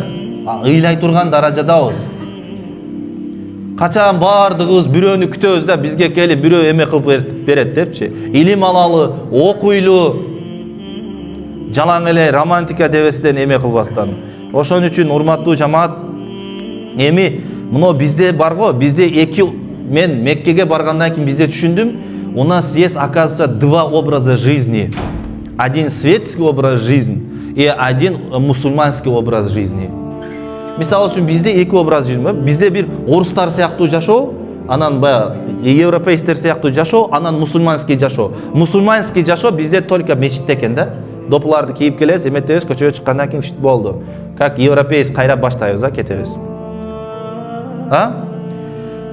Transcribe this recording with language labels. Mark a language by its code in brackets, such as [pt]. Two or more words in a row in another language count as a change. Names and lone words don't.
[ky] Ыйлай турган даражадабыз. Качан бардыгыбыз бирөөнү күтөбүз да, бизге келип бирөө эме кылып берет депчи. Илим алалы, окуйлу, жалаң эле романтика дебестен эме кылбастан. Ошон үчүн урматтуу жамаат, эми мына бизде барго, бизде мен Меккеге баргандан кийин бизде түшүндүм, [ru] у нас есть, оказывается, 2 образа жизни. Один светский образ жизни и один мусульманский образ жизни. [ky] Мисалы үчүн бизде 2 [ru] образ жизни. [ky] Бизде бир орустар сыяктуу жашоо, анан европейстер сыяктуу жашоо, анан мусульманский жашоо. Мусульманский жашоо бизде только мечитте экен да. Допуларды кийип келебиз, эметебиз, көчөгө чыккандан кийин фит болду. Как европейс кайра баштайбыз, кетебиз.